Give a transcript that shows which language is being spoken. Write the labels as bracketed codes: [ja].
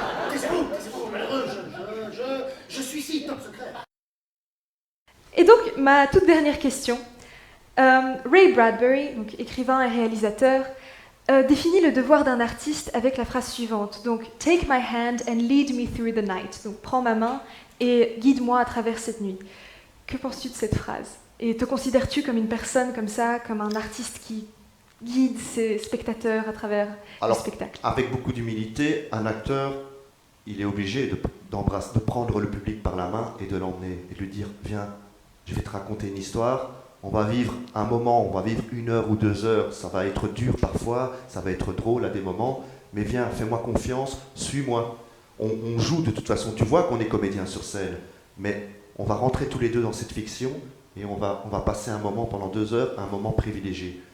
[fr] Taisez-vous, malheureux, je suis ici, top secret. Et donc, ma toute dernière question. Ray Bradbury, donc écrivain et réalisateur, définit le devoir d'un artiste avec la phrase suivante. [en] Donc, take my hand and lead me through the night. [fr] Donc, prends ma main et guide-moi à travers cette nuit. Que penses-tu de cette phrase? Et te considères-tu comme une personne comme ça, comme un artiste qui guide ses spectateurs à travers le spectacle? Avec beaucoup d'humilité, un acteur, il est obligé de prendre le public par la main et de l'emmener et de lui dire « Viens, je vais te raconter une histoire, on va vivre un moment, on va vivre 1 heure ou 2 heures, ça va être dur parfois, ça va être drôle à des moments, mais viens, fais-moi confiance, suis-moi. » On joue de toute façon, tu vois qu'on est comédien sur scène, mais on va rentrer tous les deux dans cette fiction et on va passer un moment pendant 2 heures, un moment privilégié.